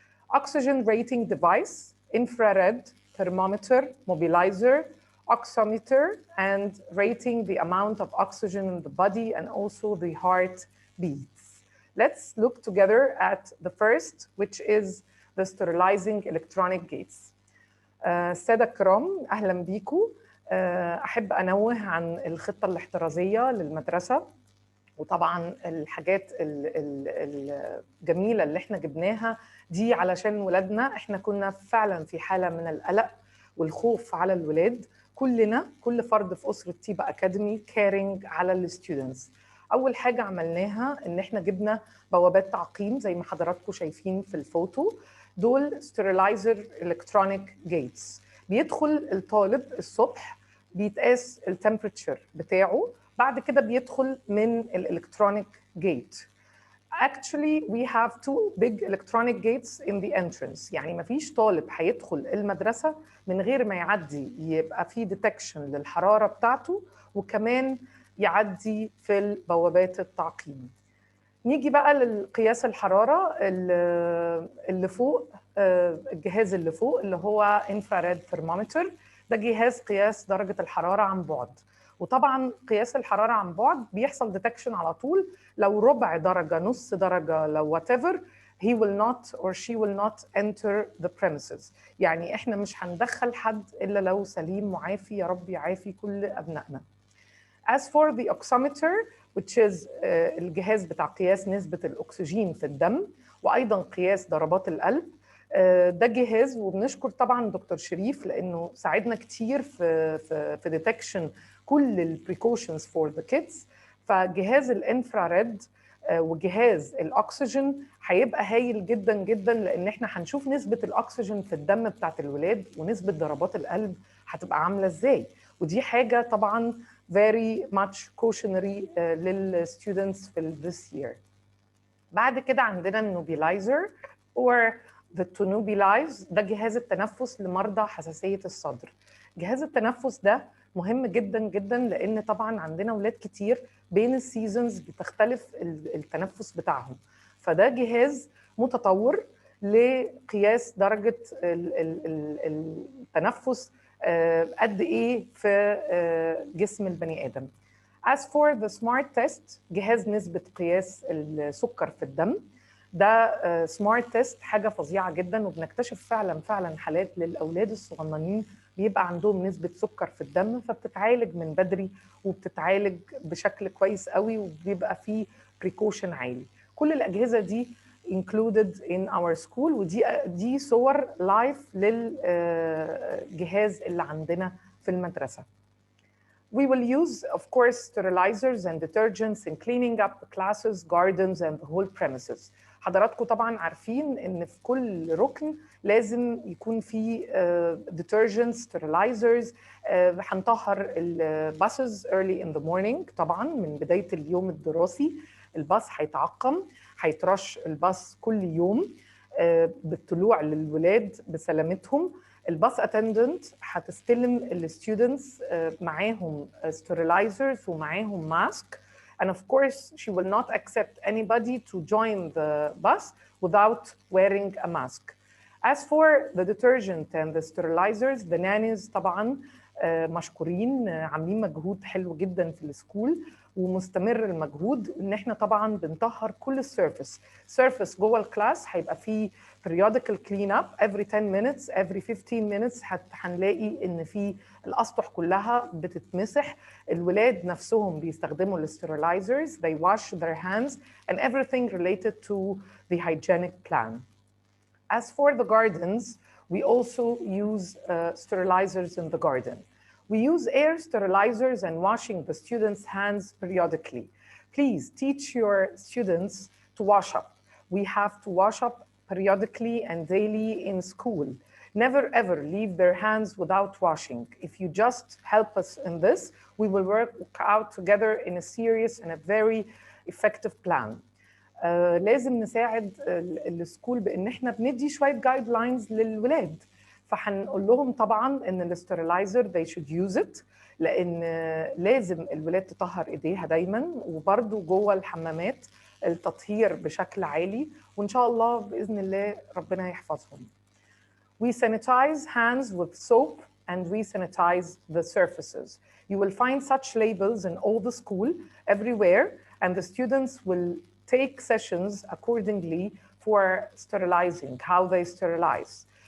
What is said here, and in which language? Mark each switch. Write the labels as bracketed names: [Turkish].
[English] Oxygen rating device, infrared thermometer, mobilizer, oximeter, and rating the amount of oxygen in the body and also the heart beats. Let's look together at the first, which is the sterilizing electronic gates. [Arabic] السادة الكرام، أهلا بيكم. أحب أنوه عن الخطة الاحترازية للمدرسة، وطبعا الحاجات الجميلة اللي احنا جبناها دي علشان ولادنا. احنا كنا فعلا في حالة من القلق والخوف على الولاد، كل فرد في أسرة تيبا أكاديمي كارينج على الستودنتس. أول حاجة عملناها إن احنا جبنا بوابات تعقيم زي ما حضراتكم شايفين في الفوتو. دول ستيرلايزر الكترونيك جيتس. بيدخل الطالب الصبح، بيتقاس التمبريتشر بتاعه، بعد كده بيدخل من الالكترونيك جيت. [English] Actually, we have 2 big electronic gates in the entrance. [Arabic] يعني مفيش طالب هيدخل المدرسة من غير ما يعدي يبقى في detection للحرارة بتاعته، وكمان يعدي في البوابات التعقيم. نيجي بقى للقياس الحرارة اللي فوق، الجهاز اللي فوق اللي هو infrared thermometer. ده جهاز قياس درجة الحرارة عن بعد. وطبعا قياس الحرارة عن بعد بيحصل ديتكشن على طول. لو ربع درجة، نص درجة، لو [English] whatever, he will not or she will not enter the premises. [Arabic] يعني احنا مش هندخل حد إلا لو سليم معافي، يا رب يعافي كل أبنائنا. [English] As for the oximeter, which is [Arabic] الجهاز بتاع قياس نسبة الأكسجين في الدم وأيضا قياس ضربات القلب، ده جهاز، وبنشكر طبعا دكتور شريف لأنه ساعدنا كتير في ديتكشن كل البريكوشنز فور ذا كيدز. فجهاز الانفراريد وجهاز الاكسجين هيبقى هايل جدا جدا، لان احنا هنشوف نسبه الاكسجين في الدم بتاعت الولاد ونسبه ضربات القلب هتبقى عامله ازاي. ودي حاجه طبعا [English] very much cautionary [Arabic] للستودنتس في [English] this year. [Arabic] بعد كده عندنا النوبيلايزر [English] or the to nebulize، [Arabic] ده جهاز التنفس لمرضى حساسيه الصدر. جهاز التنفس ده مهم جدا جدا، لان طبعا عندنا اولاد كتير بين السيزونز بتختلف التنفس بتاعهم، فده جهاز متطور لقياس درجه التنفس قد ايه في جسم البني ادم. [English] As for the smart test، [Arabic] جهاز نسبه قياس السكر في الدم، ده سمارت تيست حاجه فظيعه جدا، وبنكتشف فعلا حالات للاولاد الصغننين بيبقى عندهم نسبه سكر في الدم، فبتتعالج من بدري وبتتعالج بشكل كويس قوي، وبيبقى فيه بريكوشن عالي. كل الاجهزه دي [English] included in our school، [Arabic] ودي صور لايف للجهاز اللي عندنا في المدرسه. [English] We will use, of course, sterilizers and detergents in cleaning up the classes, gardens, and the whole premises. [Arabic] حضراتكم طبعا عارفين ان في كل ركن لازم يكون في detergents, sterilizers. هنطهر الباصز [English] early in the morning، [Arabic] طبعا من بداية اليوم الدراسي الباص هيتعقم، هيترش الباص كل يوم بالطلوع للولاد بسلامتهم. الباص اتندنت هتستلم الستودنتس معاهم sterilizers ومعاهم ماسك. [English] And of course, she will not accept anybody to join the bus without wearing a mask. As for the detergent and the sterilizers, the nannies [Arabic] طبعا مشكورين، عاملين مجهود حلو جدا في السكول، ومستمر المجهود ان احنا طبعا بنطهر كل السيرفيس جوه الكلاس. هيبقى فيه [English] periodical clean up every 10 minutes every 15 minutes. [Arabic] هنلاقي ان في الاسطح كلها بتتمسح، الولاد نفسهم بيستخدموا الستيرلايزرز، [English] they wash their hands and everything related to the hygienic plan. As for the gardens, we also use sterilizers in the garden. We use air sterilizers and washing the students' hands periodically. Please teach your students to wash up. We have to wash up periodically and daily in school. Never ever leave their hands without washing. If you just help us in this, we will work out together in a serious and a very effective plan. [Arabic] لازم نساعد السكول بان احنا بندي شويه جايد لاينز للولاد، فهنقول لهم طبعا ان الاسترلايزر [English] they should use it، [Arabic] لان لازم الولاد تطهر ايديها دايما، وبرده جوه الحمامات التطهير بشكل عالي، وان شاء الله باذن الله ربنا يحفظهم. [English] We sanitize hands with soap and we sanitize the surfaces. You will find such labels in all the school everywhere, and the students will take sessions accordingly for sterilizing, how they sterilize.